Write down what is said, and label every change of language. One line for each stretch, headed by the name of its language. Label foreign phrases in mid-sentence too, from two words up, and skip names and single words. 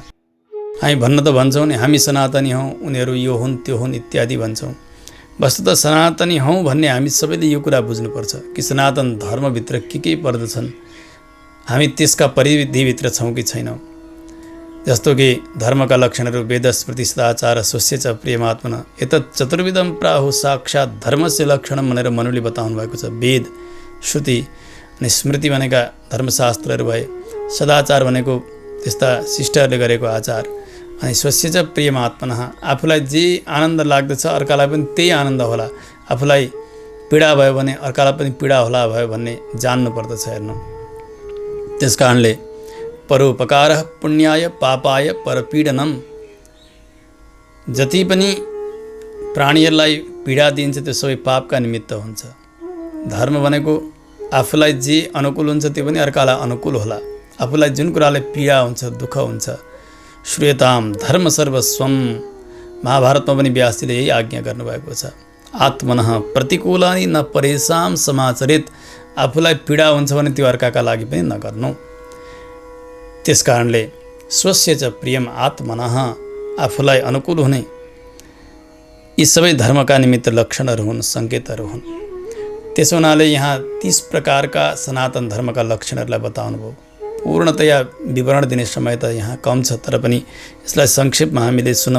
Nepali: हामी भन्न त भन्छौँ नि हामी सनातनी हौँ, उनीहरू यो हुन् त्यो हुन् इत्यादि भन्छौँ। वस्तुतः सनातनी हौँ भन्ने हामी सबैले यो कुरा बुझ्नुपर्छ कि सनातन धर्मभित्र के पर्दछन्, हामी त्यसका परिधिभित्र छौँ कि छैनौँ। जस्तो कि धर्मका लक्षणहरू
Sanskrit: वेद स्मृति सदाचार स्वस्य च प्रियमात्मन एतत् चतुर्विधं प्राहु साक्षात् धर्मस्य लक्षणम
Nepali: भनेर मनुले बताउनु भएको छ। वेद, श्रुति अनि स्मृति भनेका धर्मशास्त्रहरू भए, सदाचार भनेको त्यस्ता शिष्टहरूले गरेको आचार, अनि
Sanskrit: स्वस्य च प्रियमात्मन
Nepali: आफूलाई जे आनन्द लाग्दछ अर्कालाई पनि त्यही आनन्द होला, आफूलाई पीडा भयो भने अर्कालाई पनि पीडा होला भयो भन्ने जान्नुपर्दछ। हेर्नु, त्यस कारणले
Sanskrit: परोपकार पुण्याय पापाय परपीडनम,
Nepali: जति पनि प्राणीहरूलाई पीडा दिन्छ त्यो सबै पापका निमित्त हुन्छ। धर्म भनेको आफूलाई जे अनुकूल हुन्छ त्यो पनि अर्कालाई अनुकूल होला। आफूलाई जुन कुराले पीडा हुन्छ, दुःख हुन्छ,
Sanskrit: श्रूयताम धर्म सर्वस्वम,
Nepali: महाभारतमा पनि व्यासजीले यही आज्ञा गर्नुभएको छ।
Sanskrit: आत्मनः प्रतिकूलानि न परेशान समाचरित,
Nepali: आफूलाई पीडा हुन्छ भने त्यो अर्काका लागि पनि नगर्नु। त्यस कारणले
Sanskrit: स्वस्य च प्रियम आत्मनः,
Nepali: आफूलाई अनुकूल हुने यी सबै धर्मका निमित्त लक्षणहरू हुन्, सङ्केतहरू हुन्। त्यसो हुनाले यहाँ 30 प्रकारका सनातन धर्मका लक्षणहरूलाई बताउनु भयो। पूर्णतया विवरण दिने समय त यहाँ कम छ, तर पनि यसलाई संक्षेपमा हामीले सुनौँ।